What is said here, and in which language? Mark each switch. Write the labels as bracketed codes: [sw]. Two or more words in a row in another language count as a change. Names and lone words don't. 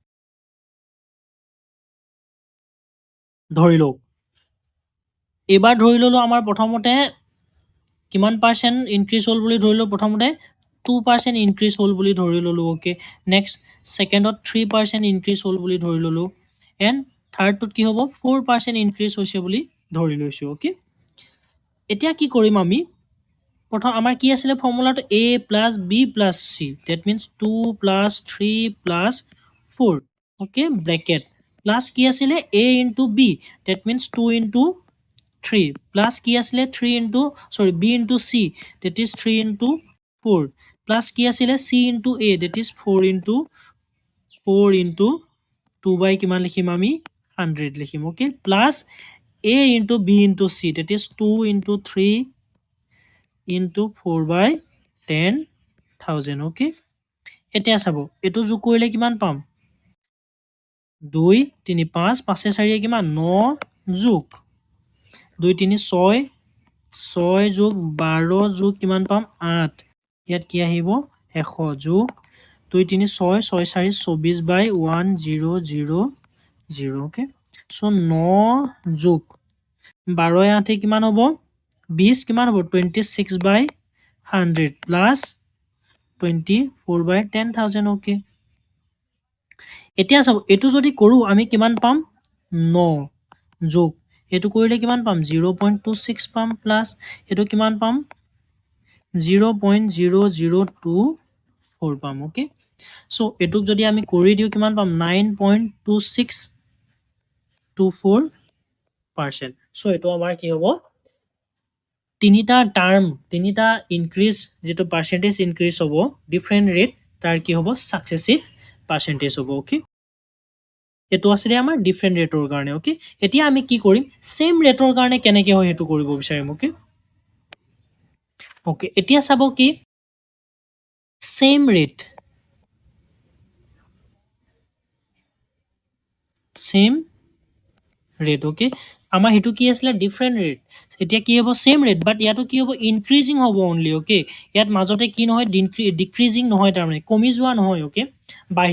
[as] ধৰি লওক এবাৰ ধৰি ললো আমাৰ প্ৰথমতে কিমান পাৰ্চেন্ট ইনক্ৰিজ হ'ল বুলি ধৰিলো প্ৰথমতে 2% ইনক্ৰিজ হ'ল বুলি ধৰি ললো [en] okay next secondত [as] 3% ইনক্ৰিজ হ'ল বুলি ধৰি ললো [en] and thirdটোত [as] কি হ'ব 4% ইনক্ৰিজ হৈছে বুলি ধৰি লৈছো ওকে এতিয়া কি কৰিম আমি প্ৰথম আমাৰ কি আছিল ফৰ্মুলাটো a + b + c [en] that means 2 + 3 + 4 okay bracket plus [as] কি আছিল [en] a into b that means 2 into 3 plus [as] কি আছিল [en] 3 into b into c that is 3 into 4 plus [as] কি আছিল [en] c into a that is 4 into [as] 2 by কিমান লিখিম আমি 100 লিখিম ওকে [en] plus a into b into c that is 2 into 3 into 4 by 10,000 [as] ওকে এতিয়া চাব এটো যোগ কৰিলে কিমান পাম 2 3 5 5 4 কিমান 9 যোগ 2 3 6 6 যোগ 12 যোগ কিমান পাম 8 ইয়াত কি আহিব 100 যোগ 2 3 6 6 4 24 by 1000 [en] okay so [as] 9 যোগ 12 8 কিমান হ'ব 20 কিমান হ'ব 26 [en] by 100 plus 24 by 10,000 [as] ওকে এতিয়া চাব এটো যদি কৰো আমি কিমান পাম 9 যোগ এটো কৰিলে কিমান পাম 0.26 পাম প্লাস এটো কিমান পাম 0.0024 পাম [en] okay so [as] এটুক যদি আমি কৰি দিও কিমান পাম 9.2624% সো এটো আমাৰ কি হ'ব তিনিটা টার্ম তিনিটা ইনক্রিজ যেটো [en] percentage increase [as] হ'ব [en] different rate [as] তার কি হ'ব [en] successive percentage [as] হ'ব ওকে এটো আছে আমাৰ [en] different rateৰ [as] কাৰণে ওকে এতিয়া আমি কি কৰিম [en] same rateৰ [as] কাৰণে কেনেকৈ হয় হেতু কৰিব বিচাৰিম [en] okay okay [as] এতিয়া চাব কি [en] same rate [as] ওকে আমাৰ হেতু কি আছিল [en] different rate [as] এতিয়া কি হ'ব [en] same rate but [as] ইয়াটো কি হ'ব ইনক্রিজিং হ'ব অনলি ওকে ইয়াত মাজতে কি নহয় ডিক্রিজিং নহয় তাৰ মানে কমি যোৱা নহয় ওকে বাঢ়ি